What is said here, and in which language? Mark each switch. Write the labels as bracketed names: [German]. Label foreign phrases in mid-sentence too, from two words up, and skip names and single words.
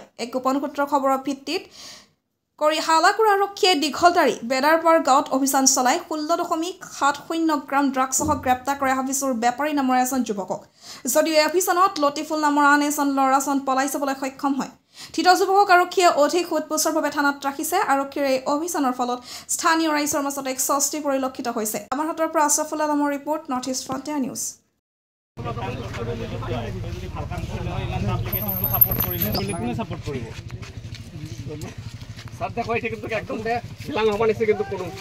[Assamese] এক গোপন সূত্ৰৰ খবৰৰ ভিত্তিত কৰি হালাকুৰা আৰক্ষীয়ে দীঘলতাৰী বেদাৰপাৰ গাঁৱত অভিযান চলাই 16.70 গ্ৰাম ড্ৰাগছসহ গ্ৰেপ্তাৰ কৰে হাবিছুৰ বেপাৰী নামৰ এজন যুৱকক যদিও এই অভিযানত লতিফুল নামৰ আন এজন ল'ৰাজন পলাই যাবলৈ সক্ষম হয় থিত যুৱকক আৰক্ষীয়ে অধিক সোধপোছৰভাৱে থানাত ৰাখিছে আৰক্ষীৰ এই অভিযানৰ ফলত স্থানীয় ৰাইজৰ মাজত এক স্বস্তি পৰিলক্ষিত হৈছে আমাৰ হাতৰ পৰা আছফুল আলমৰ ৰিপৰ্ট নৰ্থ ইষ্ট ফ্ৰণ্টিয়াৰ নিউজ সাথে কই ঠিক কিন্তু একদম শিলাং হবা নিছে কিন্তু কোন